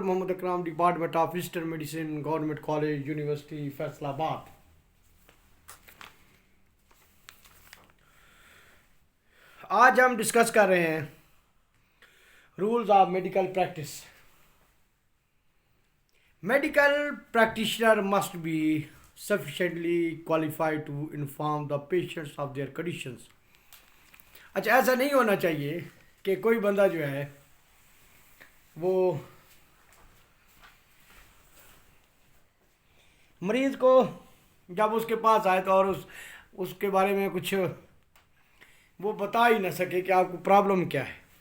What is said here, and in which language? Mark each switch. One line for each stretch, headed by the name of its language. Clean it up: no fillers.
English: Mohammad Akram, Department of Eastern Medicine, Government College, University, Faisalabad.
Urdu: آج ہم discuss کر رہے ہیں
English: Rules of medical practice. Medical practitioner must be sufficiently qualified to inform the patients of their conditions.
Urdu: اچھا، ایسا نہیں ہونا چاہیے کہ کوئی بندہ جو ہے وہ مریض کو جب اس کے پاس آئے تو اور اس کے بارے میں کچھ وہ بتا ہی نہ سکے کہ آپ کو پرابلم کیا ہے.